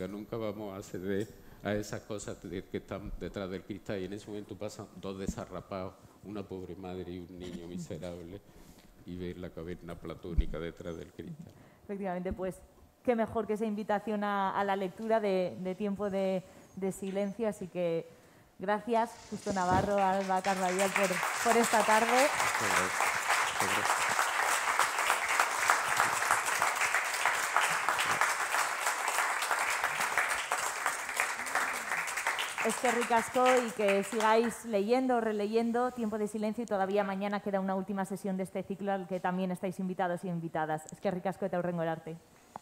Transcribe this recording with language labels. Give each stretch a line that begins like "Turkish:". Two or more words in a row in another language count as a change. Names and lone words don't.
Spanish: Nunca vamos a acceder a esas cosas que están detrás del cristal, y en ese momento pasan dos desarrapados, una pobre madre y un niño miserable, y ver la caverna platónica detrás del cristal. Efectivamente, pues qué mejor que esa invitación a la lectura de Tiempo de Silencio. Así que gracias, Justo Navarro, Alba Carballal, por esta tarde.
Basque: Eskerrik asko,
Spanish: y que sigáis leyendo, releyendo Tiempo de Silencio, y todavía mañana queda una última sesión de este ciclo al que también estáis invitados y invitadas.
Basque: Eskerrik asko eta hurrengo arte.